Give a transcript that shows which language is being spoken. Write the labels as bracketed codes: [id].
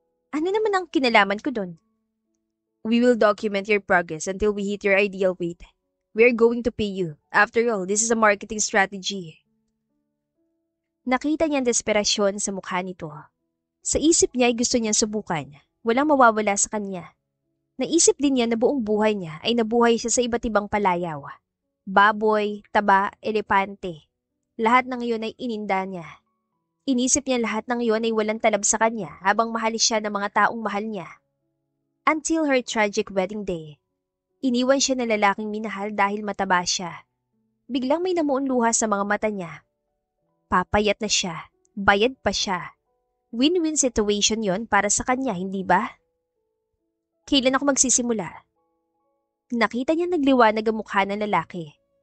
[tl] Ano naman ang kinalaman ko doon? [en] We will document your progress until we hit your ideal weight. We are going to pay you. After all, this is a marketing strategy. [tl] Nakita niya ang desperasyon sa mukha nito. Sa isip niya ay gusto niyang subukan. Walang mawawala sa kanya. Naisip din niya na buong buhay niya ay nabuhay siya sa iba't ibang palayaw. Baboy, taba, elepante. Lahat ng iyon ay ininda niya. Inisip niya lahat ng iyon ay walang talab sa kanya habang mahal siya ng mga taong mahal niya. [en] Until her tragic wedding day. [tl] Iniwan siya ng lalaking minahal dahil mataba siya. Biglang may namuong luha sa mga mata niya. Papayat na siya. Bayad pa siya. Win-win situation yon para sa kanya, hindi ba? Kailan ako magsisimula? Nakita niya nagliwanag ang mukha ng lalaki.